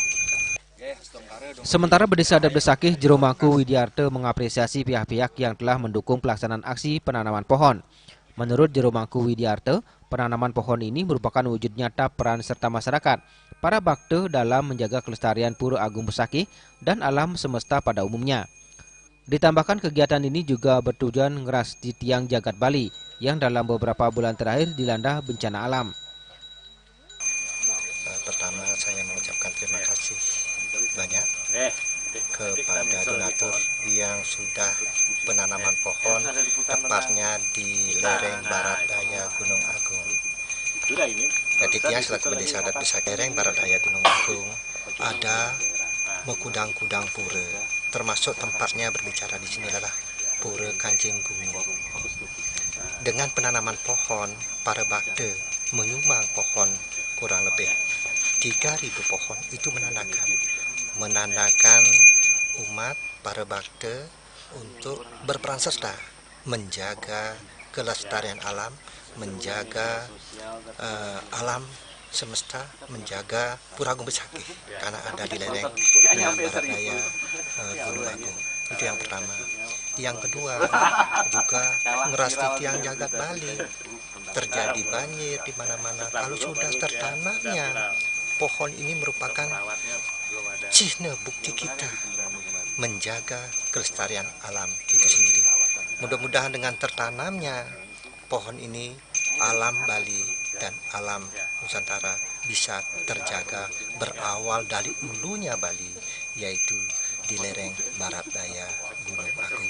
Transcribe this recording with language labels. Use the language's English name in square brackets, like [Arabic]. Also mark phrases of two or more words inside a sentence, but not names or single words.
[Indonesian] Sementara Desa Adat Besakih, Jeromaku Widyarta mengapresiasi pihak-pihak yang telah mendukung pelaksanaan aksi penanaman pohon. Menurut Jeromaku Widyarta, penanaman pohon ini merupakan wujud nyata peran serta masyarakat, para bakte dalam menjaga kelestarian Pura Agung Besakih dan alam semesta pada umumnya. Ditambahkan kegiatan ini juga bertujuan ngerasti tiang jagat Bali yang dalam beberapa bulan terakhir dilanda bencana alam. Pertama saya mengucapkan terima kasih banyak kepada donatur yang sudah penanaman pohon tepatnya di lereng barat daya Gunung Agung. Ketika selaku Desa Adat Besakih lereng barat daya Gunung Agung ada mengkudang-kudang pura, termasuk tempatnya berbicara di sini adalah Pura Kancing Bumi. Dengan penanaman pohon, para bakte menyumbang pohon kurang lebih 3.000 pohon. Itu menandakan umat para bakte untuk berperan serta menjaga kelestarian alam, menjaga alam semesta, menjaga Pura Agung Besakih karena ada di lereng barat daya Gunung Agung. Itu yang pertama. Yang kedua juga ngerasti tiang jagat Bali. Terjadi banjir di mana-mana. Kalau sudah tertanamnya pohon ini merupakan cihne bukti kita menjaga kelestarian alam itu sendiri. Mudah-mudahan dengan tertanamnya pohon ini, alam Bali dan alam Nusantara bisa terjaga berawal dari hulunya Bali, yaitu di lereng barat daya Gunung Agung.